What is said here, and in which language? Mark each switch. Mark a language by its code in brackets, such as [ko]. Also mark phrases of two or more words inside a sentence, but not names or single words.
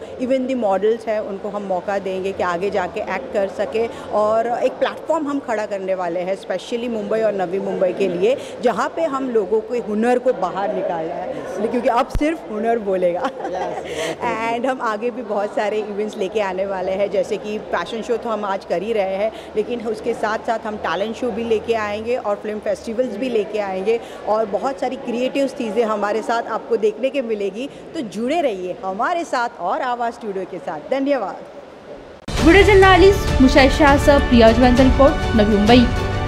[en] even the models [hi] हैं उनको हम मौका देंगे कि आगे जाके एक्ट कर सके और एक प्लेटफॉर्म हम खड़ा करने वाले हैं स्पेशली मुंबई और नवी मुंबई के लिए जहाँ पे हम लोगों के हुनर को बाहर निकालना है क्योंकि अब सिर्फ हुनर बोलेगा एंड हम आगे भी बहुत सारे इवेंट्स लेके आने वाले हैं जैसे कि [en] fashion show [hi] तो हम आज कर ही रहे हैं लेकिन उसके साथ साथ हम [en] talent show [hi] भी लेके आएंगे और [en] film festivals [hi] भी लेके आएंगे और बहुत सारी क्रिएटिव चीज़ें हमारे साथ आपको देखने के मिलेगी. तो जुड़े रहिए हमारे साथ और आवाज़ स्टूडियो के साथ. धन्यवाद. [en] video journalist [mr] मुशाई शाहसह प्रिया जवानचा रिपोर्ट, नवी मुंबई.